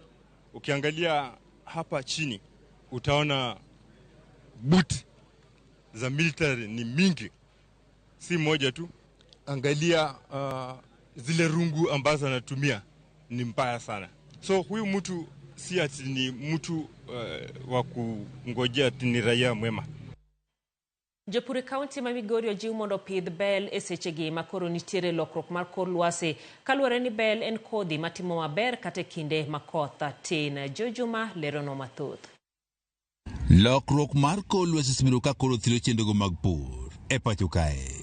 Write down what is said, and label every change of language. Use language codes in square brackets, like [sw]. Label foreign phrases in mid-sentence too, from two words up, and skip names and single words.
[sw] Ukiangalia hapa chini utaona boot za military ni mingi, si moja tu. Angalia zile rungu ambazo anatumia ni mbaya sana. So huyu mtu si ati ni mtu wa kungojea ati ni raia mwema. [luo] Jopur kaunti ma Migori ojiw mondo pidh bel e sechegi makoro nitiere lokruok mar kor lwasi kaluwore ni bel en kodhi matimo maber kata kinde makoth tin. Jojuma lerono mathoth. Lokruok mar kor lwasi simiro ka koro thiro chendego mag pur e pacho kae.